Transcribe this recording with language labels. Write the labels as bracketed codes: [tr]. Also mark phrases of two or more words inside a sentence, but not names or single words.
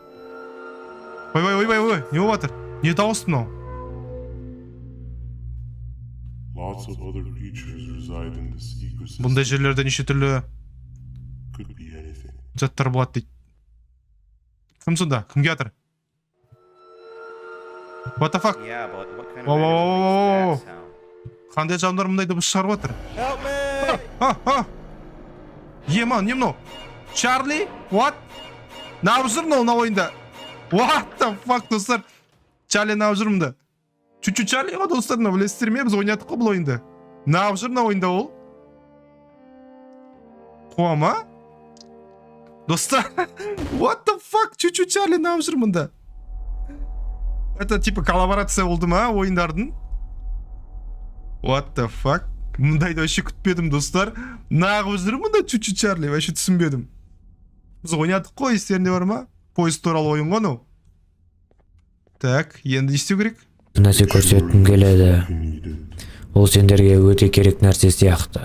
[kk] Ой, не болып жатыр? Не дауыс мынау? Бұндай жерлерде неше түрлі заттар болады дейді. Кім сонда? Кімге жатыр? [en] What the fuck? [kk] Қандай жандар мұндай дыбыс шығарып жатыр? Еман, не мынау? Чарли? What? Нағып жүр мына ойында? [en] What the fuck, [kk] достар? Чарли нағып жүр мұнда? Чү-чү Чарли ға, достар, білесіздер ме? Біз ойнадық қой бұл ойында. Нағып жүр мына ойында ол? Қуа ма? Достар, [en] what the fuck? [kk] Чү-чү Чарли нағып жүр мұнда? [ru] Это типа коллаборация [kk] болды ма ойындардың? [en] What the fuck? [kk] Мұндайды вообще күтпедім, достар. Нағып жүр мұнда чү-чү Чарли, вообще түсінбедім. Біз ойнадық қой, естерінде бар ма? Поезд туралы ойын ғой. Так, енді істеу керек? Нәрсе көрсеткім келеді. Ол сендерге өте керек нәрсе сияқты.